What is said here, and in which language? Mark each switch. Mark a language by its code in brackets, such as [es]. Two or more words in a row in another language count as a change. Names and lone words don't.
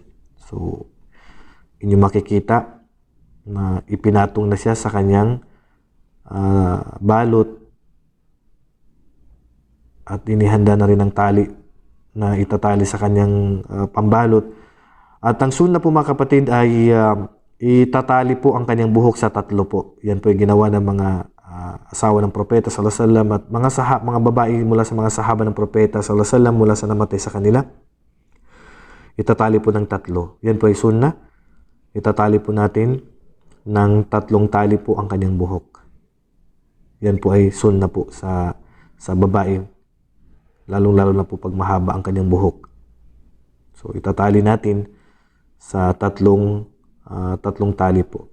[tl] So inyo makikita na ipinatong na siya sa kanyang balot at inihanda na rin ang tali na itatali sa kanyang pambalot. At ang sunna po mga kapatid ay itatali po ang kanyang buhok sa 3 po. Yan po yung ginawa ng mga asawa ng propeta [ar] صلى الله عليه وسلم [tl] at mga babae mula sa mga sahaba ng propeta [ar] صلى الله عليه وسلم [tl] mula sa namatay sa kanila. Itatali po ng 3. Yan po ay sunna. Itatali po natin ng 3 tali po ang kanyang buhok. Yan po ay sunna po sa babae. lalong-lalo na po pag mahaba ang kanyang buhok. So itatali natin sa tatlong tali po.